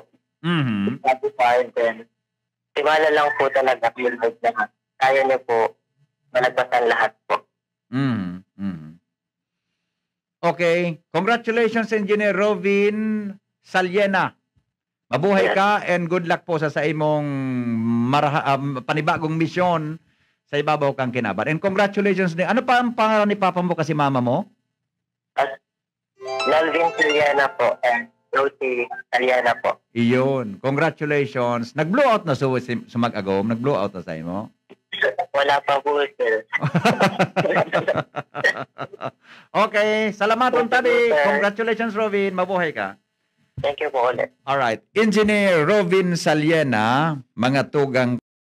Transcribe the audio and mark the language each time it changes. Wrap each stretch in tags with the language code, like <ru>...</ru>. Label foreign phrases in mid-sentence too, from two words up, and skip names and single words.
<tl>Satisfied din. Tiwala lang po talaga yung na kaya niyo po malagpasan lahat po. Okay.</tl> <en>Congratulations, Engineer Robin Saliena.</en> <bik>Mabuhay ka and</bik> <en>good luck</en> <bik>po sa imong panibagong misyon sa ibabaw kang kinaban.</bik> <en>And congratulations din.</en> <tl>Ano pa ang pangalan ni Papa mo kasi Mama mo? Melvin Saliana po and Rosie Saliana po. Iyon. Congratulations.</tl> <bik>Nag-blowout na sumag-agom? Nag-blowout na sa imo?</bik> <tl>Wala pa po, sir. Okay.</tl> <bik>Salamat ron tadi.</bik> <en>Congratulations, Robin.</en> <bik>Mabuhay ka.</bik> <en>Thank you</en> <tl>po ulit. Alright.</tl> <bik>Engineer Robin Saliena, mga tugang</bik>